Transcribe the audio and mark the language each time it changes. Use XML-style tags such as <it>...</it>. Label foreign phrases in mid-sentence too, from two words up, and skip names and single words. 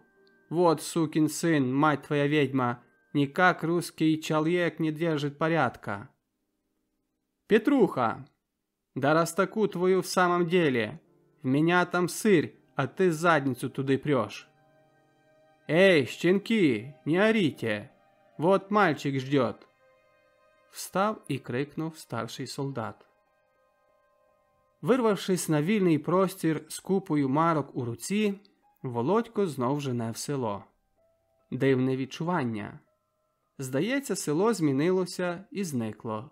<ru>Вот, сукин сын, мать твоя ведьма, никак русский человек не держит порядка. Петруха! Да растаку твою в самом деле! В меня там сырь, а ты задницу туды прешь. Эй, щенки, не орите! Вот мальчик ждет.</ru> <uk>Встав і крикнув старший солдат. Вирвавшись на вільний простір з купою марок у руці, Володько знов жене в село. Дивне відчування. Здається, село змінилося і зникло.</uk>